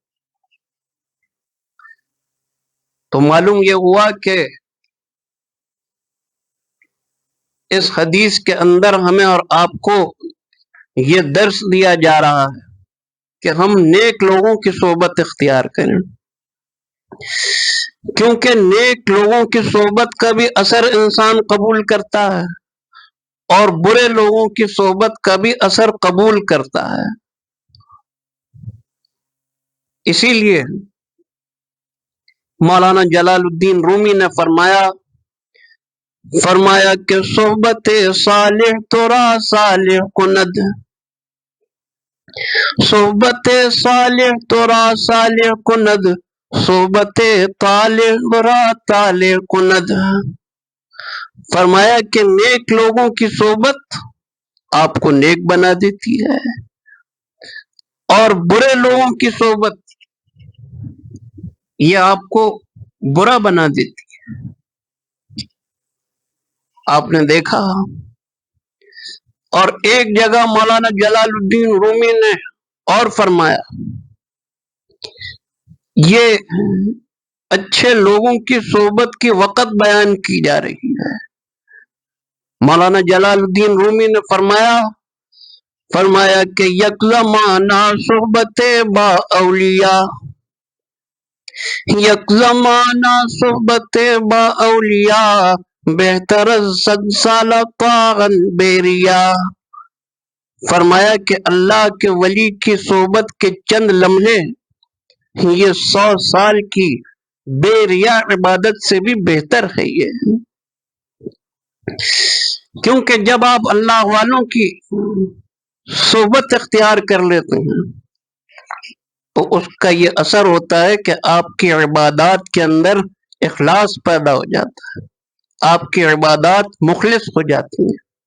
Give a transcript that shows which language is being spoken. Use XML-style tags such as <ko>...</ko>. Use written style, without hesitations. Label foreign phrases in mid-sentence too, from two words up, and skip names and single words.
<ur>تو معلوم یہ ہوا کہ اس حدیث کے اندر ہمیں اور آپ کو یہ درس دیا جا رہا ہے کہ ہم نیک لوگوں کی صحبت اختیار کریں، کیونکہ نیک لوگوں کی صحبت کا بھی اثر انسان قبول کرتا ہے اور برے لوگوں کی صحبت کا بھی اثر قبول کرتا ہے۔ اسی لیے مولانا جلال الدین رومی نے فرمایا کہ</ur> <fa>صحبت صالح ترا صالح کند، صحبت صالح ترا صالح کند، صحبت طالح برا طالح کند۔</fa> <ur>فرمایا کہ نیک لوگوں کی صحبت آپ کو نیک بنا دیتی ہے اور برے لوگوں کی صحبت یہ آپ کو برا بنا دیتی ہے۔ آپ نے دیکھا، اور ایک جگہ مولانا جلال الدین رومی نے اور فرمایا، یہ اچھے لوگوں کی صحبت کی وقت بیان کی جا رہی ہے۔ مولانا جلال الدین رومی نے فرمایا کہ</ur> <fa>یک زمانہ صحبت با اولیاء، یک زمانہ صحبت با اولیاء، بہتر از 100 سالہ پاغن بیریا۔</fa> <ur>فرمایا کہ اللہ کے ولی کی صحبت کے چند لمحے یہ 100 سال کی بے ریا عبادت سے بھی بہتر ہے یہ، کیونکہ جب آپ اللہ والوں کی صحبت اختیار کر لیتے ہیں تو اس کا یہ اثر ہوتا ہے کہ آپ کی عبادات کے اندر اخلاص پیدا ہو جاتا ہے، آپ کی عبادات مخلص ہو جاتی ہیں۔</ur>